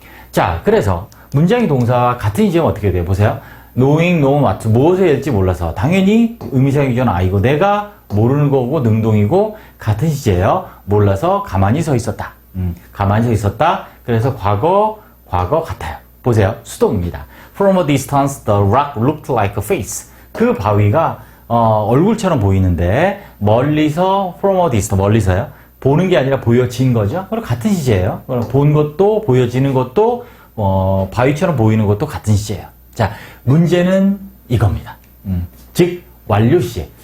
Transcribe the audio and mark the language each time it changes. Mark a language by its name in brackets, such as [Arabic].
[Korean] 자, 그래서 문장의 동사와 같은 시제면 어떻게 돼요? 보세요. [English] knowing, know what, [Korean] 무엇을 해야 될지 몰라서 당연히 의미상의 유전 I고 내가 모르는 거고 능동이고 같은 시제예요. 몰라서 가만히 서 있었다. 가만히 서 있었다. 그래서 과거 같아요. 보세요. 수동입니다. [English] From a distance, the rock looked like a face. [Korean] 그 바위가 얼굴처럼 보이는데 멀리서 [English] from a distance, [Korean] 멀리서요. 보는 게 아니라 보여진 거죠. 그럼 같은 시제예요. 그럼 본 것도 보여지는 것도 바위처럼 보이는 것도 같은 시제예요. 자, 문제는 이겁니다. 즉 완료 시제.